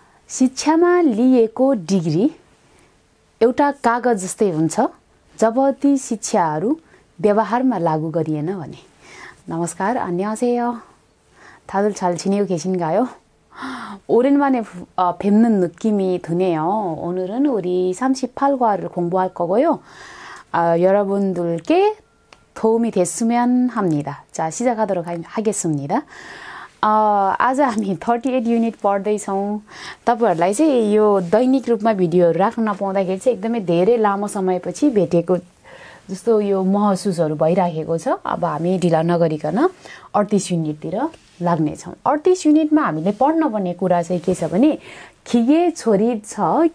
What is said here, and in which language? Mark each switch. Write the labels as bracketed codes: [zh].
[ne] शिक्षामा लिएको डिग्री एउटा कागज जस्तै हुन्छ जब ती शिक्षाहरू व्यवहारमा लागू गरिएन भने। नमस्कार, [ko] 안녕하세요. 다들 잘 지내고 계신가요? 오랜만에 뵙는 느낌이 드네요. 오늘은 우리 38과를 공부할 거고요. 여러분들께 도움이 됐으면 합니다. 자, 시작하도록 하겠습니다. [ne] आज हामी 38 युनिट पढ्दैछौँ। तपाईहरुलाई चाहिँ यो दैनिक रूपमा भिडियोहरु राख्न नपाउँदाखेरि चाहिँ एकदमै धेरै लामो समयपछि भेटेको जस्तो यो महसुसहरु भइराखेको छ। अब हामी ढिला नगरिकन 38 युनिटतिर लाग्ने छौं। 38 युनिटमा हामीले पढ्न पर्ने कुरा चाहिँ के छ भने खिगे छोरी छ।